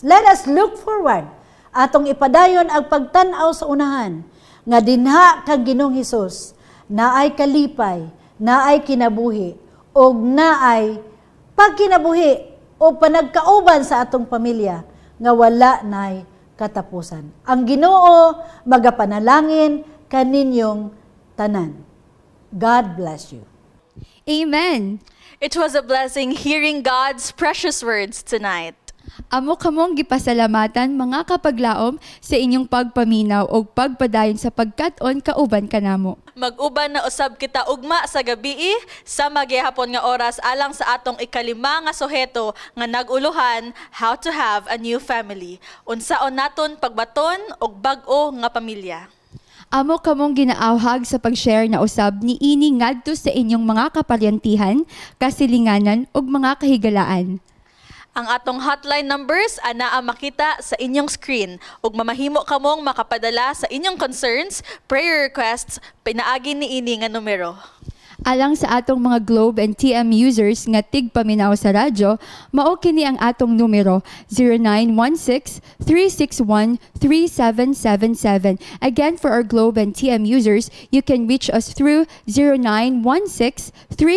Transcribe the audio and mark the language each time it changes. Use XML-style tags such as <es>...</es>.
<en>Let us look forward</en> <ceb>atong ipadayon ang pagtan-aw sa unahan nga dinha kang Ginoong Hesus naay kalipay, naay kinabuhi, o naay pagkinabuhi o panagkauban sa atong pamilya nga wala nay katapusan. Ang Ginoo magapanalangin kaninyong tanan.</ceb> <en>God bless you.</en> <ceb>Amen.</ceb> <en>It was a blessing hearing God's precious words tonight.</en> <ceb>Amo kamong gipasalamatan mga kapaglaom sa inyong pagpaminaw o pagpadayon sa pagkat-on kauban kanamo. Mag-uban na usab kita ugma sa gabi sa magyahapon nga oras alang sa atong ikalima nga suheto nga naguluhan</ceb> <en>how to have a new family.</en> <ceb>Unsaon naton pagbaton og bag-o nga pamilya. Amo kamong ginaawhag sa pag-share na usab ni ini ngadto sa inyong mga kapalyantihan, kasilinganan ug mga kahigalaan. Ang atong hotline numbers anaa makita sa inyong screen ug mamahimo kamong makapadala sa inyong concerns, prayer requests pinaagi niini nga numero. Alang sa atong mga Globe and TM users nga tigpaminaw sa radyo, mao kini ang atong numero 0916-361-3777.</ceb> <en>Again, for our Globe and TM users, you can reach us through 0916-361-3777.</en>